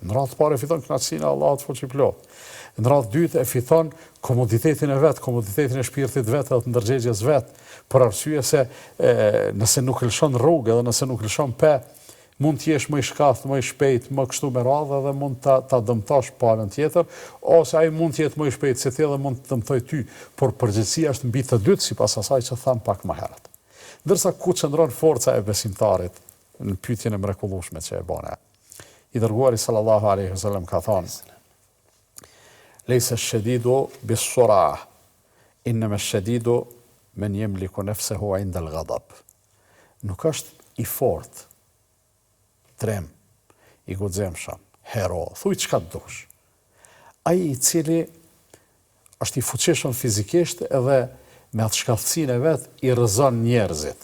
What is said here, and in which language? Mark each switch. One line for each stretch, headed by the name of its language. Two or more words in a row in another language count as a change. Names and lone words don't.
Albanian: Në radhë të parë e fiton kënaqësinë e Allahut fuqiplot. Në radhë të dytë e fiton komoditetin e vet, komoditetin e shpirtit vet dhe të ndërgjegjes vet, për arsye se nëse nuk lëshon rrugë dhe nëse nuk lëshon pe, mund t'jesh më i shkath, më i shpejt, më kështu me radhë dhe mund ta dëmtosh palën tjetër, ose ai mund t'jetë më i shpejt se ti dhe mund të dëmtoj ty, por përgjithësia është mbi të dytë sipas asaj që tham pak më herët. Ndërsa ku qëndron forca e besimtarit në pyetjen e mrekullueshme që e bën. I dërguari
Arabic: صلى الله عليه وسلم
Albanian: ka thënë:
Arabic: "ليس الشديد بالصرعة، إنما الشديد من يملك نفسه عند الغضب."
Albanian: Nuk është i fortë, trem, i guximshëm, hero, thuj çka dush. Ai i cili është i fuqishëm fizikisht edhe me atë shkaftësinë e vet i rrezon njerëzit.